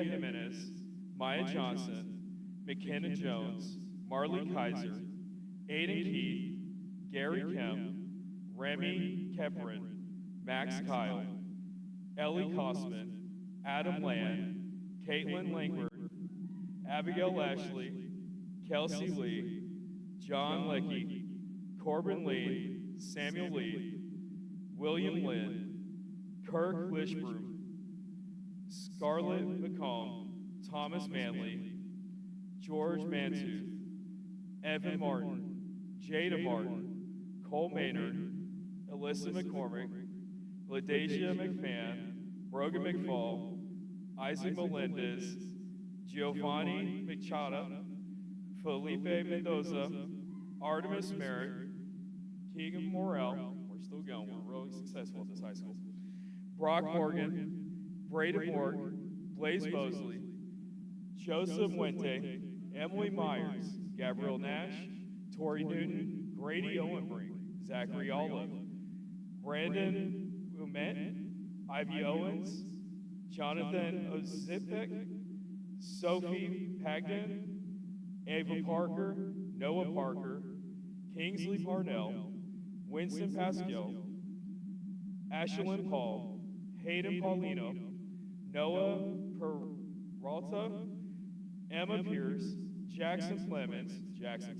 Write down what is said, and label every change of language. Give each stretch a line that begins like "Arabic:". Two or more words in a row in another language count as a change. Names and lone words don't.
English: Jimenez, Maya Johnson, McKenna Jones, Marley Kaiser, Aiden Keith, Gary Kemp, Remy Keprin, Max Kyle, Ellie Kosman, Adam Land, Caitlin Langford, Abigail Lashley, Kelsey Lee, John Leckie, Corbin Lee, Samuel Lee, William Lynn, Kirk Lishbroom, Scarlett McComb, Thomas Manley, George Mantooth, Evan Martin, Jada Martin, Cole Maynard, Alyssa McCormick, LaDasia McFan, Brogan McFall, Isaac Melendez, Giovanni Machada, Felipe Mendoza, Artemis Merrick, Keegan Morrell, we're still going, we're really successful at this high school, Brock Morgan, Braden Mork, Blaze Mosley, Joseph Wente, Emily Myers, Gabrielle Nash, Tori Newton, Grady Owenbrink, Zachary Olive, Brandon Umet, Ivy Owens, Jonathan Ozipek, Sophie Pagden, Ava Parker, Noah Parker, Kingsley Parnell, Winston Pascal, Ashlyn Paul, Hayden Paulino, Noah Peralta, Emma Pierce, Jackson Clemens, Jackson